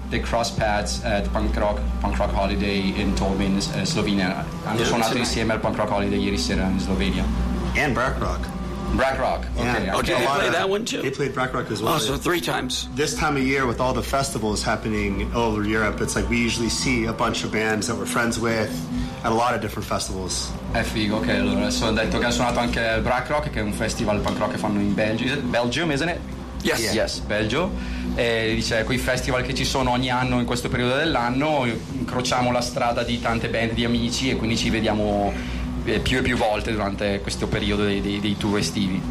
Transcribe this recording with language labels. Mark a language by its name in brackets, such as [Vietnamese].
[English] They cross paths at Punk Rock Holiday in Tolmin, Slovenia. [Italian] Hanno suonato insieme al Punk Rock Holiday ieri sera in Slovenia. [English] And Brack Rock. Brack Rock. Yeah. Okay. Oh, did they play that one too? They played Brack Rock as well. Oh, so three times. This time of year, with all the festivals happening all over Europe, it's like we usually see a bunch of bands that we're friends with at a lot of different festivals. [Italian] È figo. Ok, allora, so detto che ha suonato anche il Brack Rock, che è un festival punk rock che fanno in Belgio. [English] Belgium, isn't it? Yes, yeah. Yes, Belgio. [Italian] E dice, quei festival che ci sono ogni anno in questo periodo dell'anno, incrociamo la strada di tante band di amici, e quindi ci vediamo più e più volte durante questo periodo dei tour estivi.